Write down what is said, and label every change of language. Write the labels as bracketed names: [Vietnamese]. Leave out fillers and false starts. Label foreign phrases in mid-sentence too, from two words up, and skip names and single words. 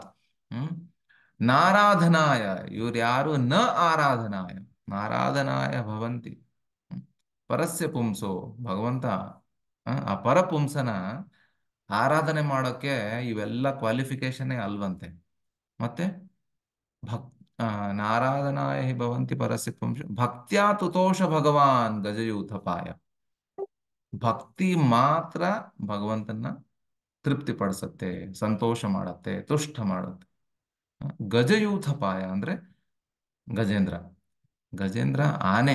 [Sanskrit] ಹ್ಮ್ ನಾರಾಧನಾಯ, ಇವ್ರ್ಯಾರು ನ ಆರಾಧನಾಯ, ನಾರಾಧನಾಯ ಭವಂತಿ. ಹ್ಮ್. ಪರಸ್ಯ ಪುಂಸೋ, [Kannada] ಭಗವಂತ ಆ ಪರಪುಂಸನ ಆರಾಧನೆ ಮಾಡೋಕ್ಕೆ ಇವೆಲ್ಲ ಕ್ವಾಲಿಫಿಕೇಶನ್ನೇ ಅಲ್ವಂತೆ. [Sanskrit] ಮತ್ತೆ ಭಕ್ ಆ, ನಾರಾಧನಾಯ ಹಿ ಭವಂತಿ ಪರಸ್ಯ ಪುಂಸ ಭಕ್ತ್ಯಾ ತುತೋಷ ಭಗವಾನ್ ಗಜಯೂಥಪಾಯ. [Kannada] ಭಕ್ತಿ ಮಾತ್ರ ಭಗವಂತನ ತೃಪ್ತಿಪಡಿಸತ್ತೆ, ಸಂತೋಷ ಮಾಡತ್ತೆ, ತುಷ್ಟ ಮಾಡುತ್ತೆ. ಗಜಯೂಥಪಾಯ ಅಂದ್ರೆ ಗಜೇಂದ್ರ. ಗಜೇಂದ್ರ ಆನೆ.